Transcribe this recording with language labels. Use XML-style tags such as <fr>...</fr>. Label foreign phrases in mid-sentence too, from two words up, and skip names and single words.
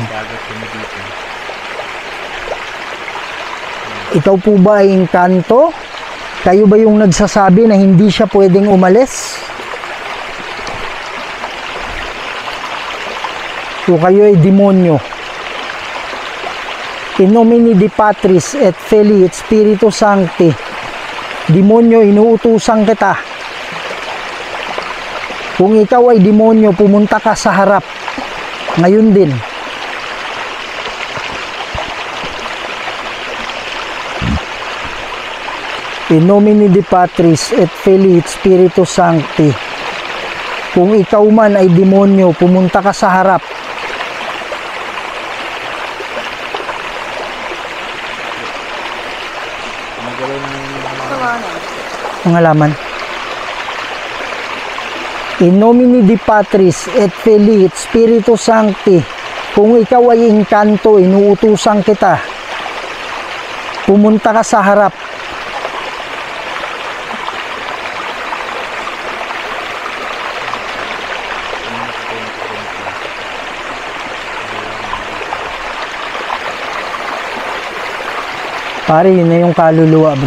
<tl>Dagat kami dito. Ikaw po ba ay engkanto? Kayo ba yung nagsasabi na hindi siya pwedeng umalis? O kayo ay demonyo?</tl> <la>In nomine di Patris et Filii et Spiritus Sancti.</la> <tl>Demonyo, inuutusan kita. Kung ikaw ay demonyo, pumunta ka sa harap. Ngayon din.</tl> <la>In nomine di Patris et Filii et Spiritus Sancti.</la> <tl>Kung ikaw man ay demonyo, pumunta ka sa harap. Mga laman.</tl> <la>In nomine di Patris et Filii et Spiritus Sancti.</la> <tl>Kung ikaw ay engkanto, inuutusan kita. Pumunta ka sa harap. Pare, yun na yung kaluluwa, bro.</tl>